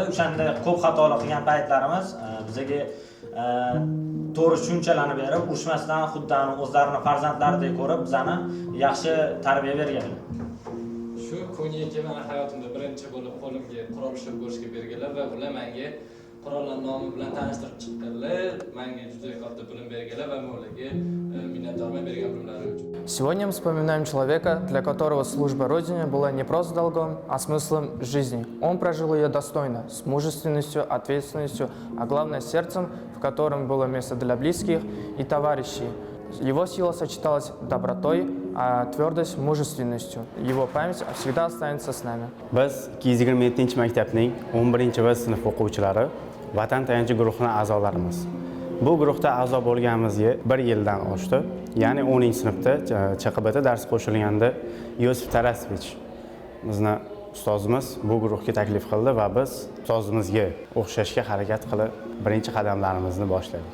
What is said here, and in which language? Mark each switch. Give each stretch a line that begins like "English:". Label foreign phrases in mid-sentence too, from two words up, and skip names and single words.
Uzbek: O'shanda ko'p xatolar qilgan paytlarimiz bizga to'g'ri tushunchalarni berib, urushmasdan xuddi o'zlarini farzandlaridek ko'rib, bizani yaxshi tarbiya berganlar. Shu Ko'nikka men hayotimda birinchi bo'lib qo'limga qurol ushlab ko'rishga berganlar va ular menga qurollar nomi bilan tanishtirib chiqqanlar, menga juda katta bilim berganlar va men ularga minnatdorman bergan bilimlari uchun.
Russian: Сегодня мы вспоминаем человека, для которого служба Родине была не просто долгом, а смыслом жизни. Он прожил ее достойно, с мужественностью, ответственностью, а главное сердцем, в котором было место для близких и товарищей. Его сила сочеталась добротой, а твердость – мужественностью. Его память всегда останется с нами.
Uzbek: Biz 227-maktabning 11-b sinf o'quvchilari Vatan tayanchi guruhining a'zolarimiz. Bu guruhda a'zo bo'lganimizga 1 yildan oshdi. Ya'ni 10-sinfda CHQBda dars qo'shilganda Iosif Tarasovich bizni ustozimiz bu guruhga taklif qildi va biz ustozimizga o'xshashga harakat qilib birinchi qadamlarimizni boshladik.